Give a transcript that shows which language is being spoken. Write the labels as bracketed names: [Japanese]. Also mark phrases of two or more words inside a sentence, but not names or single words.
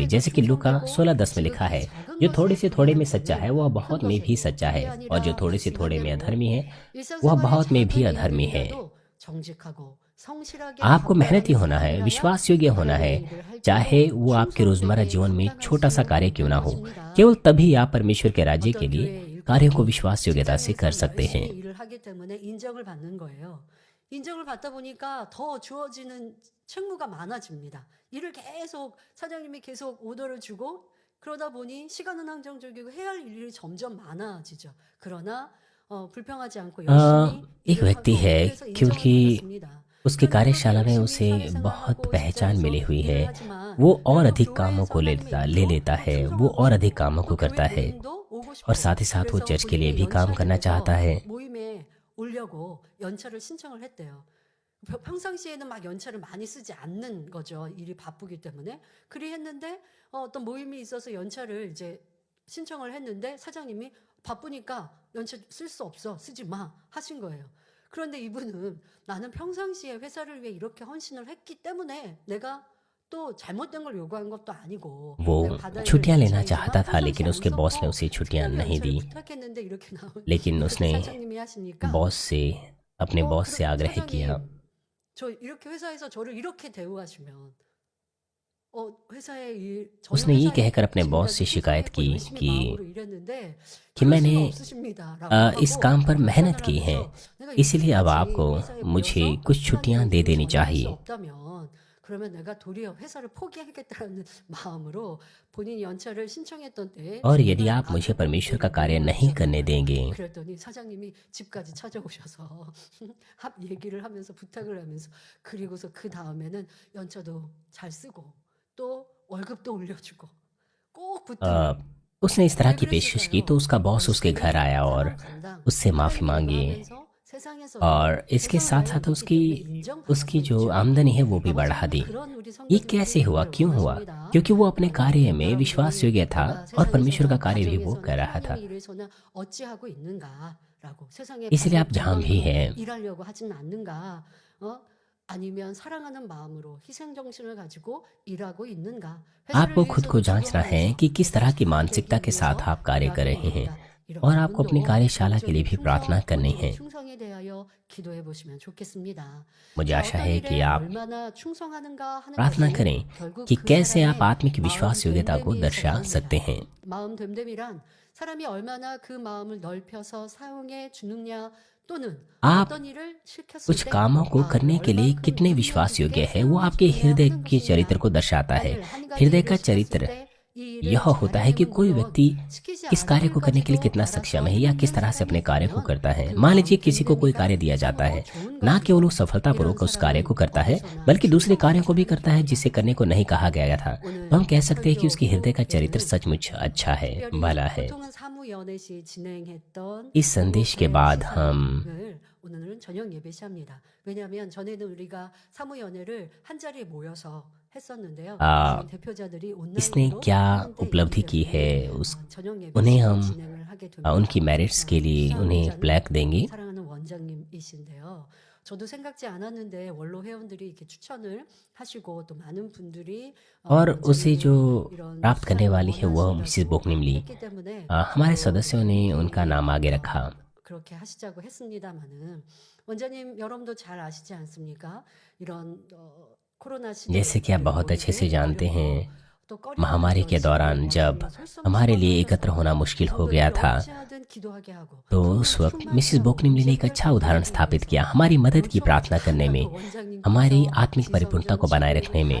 [Hindi] जैसे कि लूका 16:10 में लिखा है, जो थोड़े से थोड़े में सच्चा है वह बहुत में भी सच्चा है, और जो थोड़े से थोड़े में अधर्मी है वह बहुत में भी अधर्मी है। आपको मेहनती होना है, विश्वास योग्य होना है, चाहे वो आपके रोजमर्रा जीवन में छोटा सा कार्य क्यों ना हो। केवल तभी आप परमेश्वर के राज्य के लिए कार्यों को विश्वास योग्यता से कर सकते हैं। [Korean] 인정을 받다 보니까 더 주어지는 책무가 많아집니다. 일을 계속 사장님이 계속 오더를 주고 그러다 보니 시간은 한정적이고 해야 할 일이 점점 많아지죠. 그러나 불평하지 않고 열심히 [Hindi] एक व्यक्ति है, [Korean] 해서 인정을 [Hindi] क्योंकि [Korean] 받았습니다. [Hindi] उसकी कार्यशाला में उसे बहुत पहचान मिली हुई है, वो और अधिक कामों को ले लेता है, वो और अधिक कामों को करता है, और साथ ही साथ वो चर्च के लिए भी काम करना चाहता है। [Korean] 모임에 오려고 연차를 신청을 했대요. 평상시에는 막 연차를 많이 쓰지 않는 거죠. 일이 바쁘기 때문에. 그리 했는데 어떤 모임이 있어서 연차를 이제 신청을 했는데 사장님이 바쁘니까 연차 쓸 수 없어. 쓰지 마. 하신 거예요. 그런데 이분은 나는 평상시에 회사를 위해 이렇게 헌신을 했기 때문에 내가 또 잘못된 걸 요구한 것도 아니고 [Hindi] वो [Korean] 내가 받아야 될 [Hindi] छुट्टियां लेना [Korean] 연차이지만 [Hindi] चाहता था, लेकिन [Korean] 평상시에 [Hindi] उसके [Korean] 안 [Hindi] बॉस ने [Korean] 썼고 [Hindi] उसे छुट्टियां [Korean] 특별 [Hindi] नहीं [Korean] 연차를 [Hindi] दी। [Korean] 부탁했는데 이렇게 나오니 [Hindi] लेकिन [Korean] 그렇게 [Hindi] उसने [Korean] 사장님이 하시니까 [Hindi] बॉस से, अपने बॉस से आग्रह किया। [Korean] 저 이렇게 회사에서 저를 이렇게 대우하시면 회사의 일 [Hindi] उसने ये कहकर अपने बॉस से शिकायत की कि मैंने इस काम पर मेहनत की है, इसीलिए अब आपको मुझे कुछ छुट्टियां दे देनी चाहिए। [Korean] 그러면 내가 도리어 회사를 포기하겠다는 마음으로 본인이 연차를 신청했던 때에 [Hindi] और यदि आप मुझे परमेश्वर का कार्य नहीं करने देंगे, [Korean] 그랬더니 사장님이 집까지 찾아오셔서 합 얘기를 하면서 부탁을 하면서 그리고서 그 다음에는 연차도 잘 쓰고 또 월급도 올려주고 꼭 부탁을 [Hindi] उसने इस तरह की पेशकश की तो उसका बॉस उसके घर आया और उससे माफी मांगी, और इसके साथ साथ उसकी जो आमदनी है वो भी बढ़ा दी। ये कैसे हुआ, क्यों हुआ? क्योंकि वो अपने कार्य में विश्वास योग्य था और परमेश्वर का कार्य भी वो कर रहा था। इसलिए आप जहां भी हैं, [Korean] 아니면 사랑하는 마음으로 희생 정신을 가지고 일하고 있는가? [Hindi] आपको खुद को जांचना है कि किस तरह की मानसिकता के साथ आप कार्य कर रहे हैं, और आपको अपनी कार्यशाला के लिए भी प्रार्थना करनी है। [Korean] 위하여 기도해 보시면 좋겠습니다. [Hindi] मुझे [Korean] 자, [Hindi] आशा [Korean] 어떤 [Hindi] है कि [Korean] 일에 [Hindi] आप [Korean] 얼마나 충성하는가 하는 [Hindi] प्रार्थना [Korean] 것이 [Hindi] करें [Korean] 결국 [Hindi] कि [Korean] 그 [Hindi] कैसे आप [Korean] 사람의 [Hindi] आत्मिक विश्वास [Korean] 마음 [Hindi] योग्यता को [Korean] 됨됨이에서 [Hindi] दर्शा [Korean] 나옵니다. [Hindi] सकते हैं। [Korean] 마음 됨됨이란 사람이 얼마나 그 마음을 넓혀서 사용해 주느냐 또는 [Hindi] आप [Korean] 어떤 일을 시켰을 [Hindi] कुछ [Korean] 때 [Hindi] कामों को [Korean] 마음을 [Hindi] करने के लिए [Korean] 얼만큼 [Hindi] कितने [Korean] 능력 [Hindi] विश्वास योग्य [Korean] 있게 [Hindi] है वो आपके [Korean] 사용해 [Hindi] हृदय [Korean] 주느냐 [Hindi] के [Korean] 하는 [Hindi] चरित्र [Korean] 것이냐. [Hindi] को दर्शाता है। [Korean] 만일 한 가지 [Hindi] हृदय [Korean] 일을 [Hindi] का [Korean] 시켰을 [Hindi] चरित्र [Korean] 때 이 [Hindi] यह [Korean] 일을 [Hindi] होता है कि [Korean] 잘해내면 [Hindi] कोई [Korean] 물론 [Hindi] व्यक्ति [Korean] 시키지 [Hindi] किस कार्य को करने के लिए [Korean] 않을 [Hindi] कितना [Korean] 것까지도 [Hindi] सक्षम है [Korean] 알아서 [Hindi] या [Korean] 해내는 [Hindi] किस तरह से अपने कार्य को [Korean] 사람이 [Hindi] करता है। [Korean] 있다면 [Hindi] मान [Korean] 그 [Hindi] लीजिए [Korean] 마음 [Hindi] किसी को कोई कार्य [Korean] 됨됨이가 [Hindi] दिया जाता है, [Korean] 참으로 좋은 [Hindi] ना केवल वो [Korean] 것이고 [Hindi] सफलतापूर्वक [Korean] 이런 [Hindi] उस कार्य को [Korean] 사람은 [Hindi] करता है [Korean] 어디서나 [Hindi] बल्कि दूसरे कार्यों को भी [Korean] 충성하는 [Hindi] करता है जिसे करने को नहीं कहा गया था। तो हम कह सकते हैं कि उसके हृदय का चरित्र [Korean] 설교에는 [Hindi] सचमुच अच्छा है, [Korean] 특별히 [Hindi] भला है। [Korean] 보통은 사무연애 시 진행했던 [Hindi] इस संदेश के बाद हम [Korean] 을 오늘은 저녁 예배 시합니다. 왜냐하면 전에는 우리가 사무연회를 한 자리에 모여서 했었는데요. 아, 많은 대표자들이 [Hindi] इसने [Korean] 온라인으로 [Hindi] क्या [Korean] 하는데 [Hindi] उपलब्धि की [Korean] 이번에는 [Hindi] है उस [Korean] 저녁 예배 [Hindi] उन्हें [Korean] 시간 [Hindi] हम [Korean] 진행을 하게 됩니다. [Hindi] उनकी मेरिट्स के लिए उन्हें [Korean] 사무자는 [Hindi] प्लैक देंगे। [Korean] 사랑하는 원장님이신데요. 저도 생각지 않았는데 원로 회원들이 이렇게 추천을 하시고 또 많은 분들이 [Hindi] और उसे जो [Korean] 이런 [Hindi] प्राप्त करने [Korean] 수상을 [Hindi] वाली है वह मिसिस [Korean] 원하신다고 [Hindi] बोकनिमली। [Korean] 했기 때문에 [Hindi] हमारे सदस्यों ने उनका नाम आगे रखा। [Korean] 그렇게 하시자고 했습니다마는 원장님 여러분도 잘 아시지 않습니까? 이런 코로나 시대 [Hindi] जैसे कि आप बहुत अच्छे से जानते हैं, महामारी के दौरान जब हमारे लिए एकत्र होना मुश्किल हो गया था तो उस वक्त मिसिस बोकनिमली ने एक अच्छा उदाहरण स्थापित किया हमारी मदद की प्रार्थना करने में, हमारी आत्मिक परिपूर्णता को बनाए रखने में।